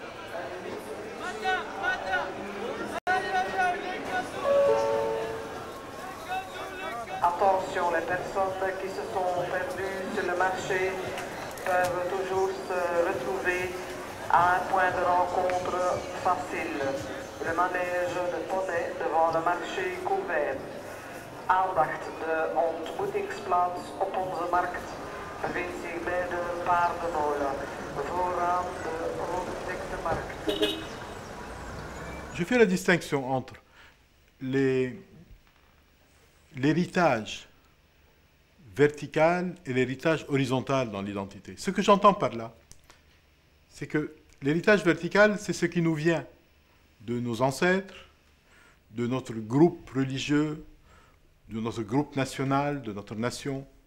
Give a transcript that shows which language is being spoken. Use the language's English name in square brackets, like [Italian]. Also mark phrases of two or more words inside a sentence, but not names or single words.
[French] Attention, les personnes qui se sont perdues sur le marché peuvent toujours se retrouver à un point de rencontre facile. Le manège de poneys devant le marché couvert. [Dutch] Aandacht, de ontmoetingsplaats op onze markt bevindt zich bij de paardenmolen, vooraan de rondgedekte markt. [French] Je fais la distinction entre l'héritage vertical et l'héritage horizontal dans l'identité. Ce que j'entends par là, c'est que l'héritage vertical, c'est ce qui nous vient de nos ancêtres, de notre groupe religieux, de notre groupe national, de notre nation.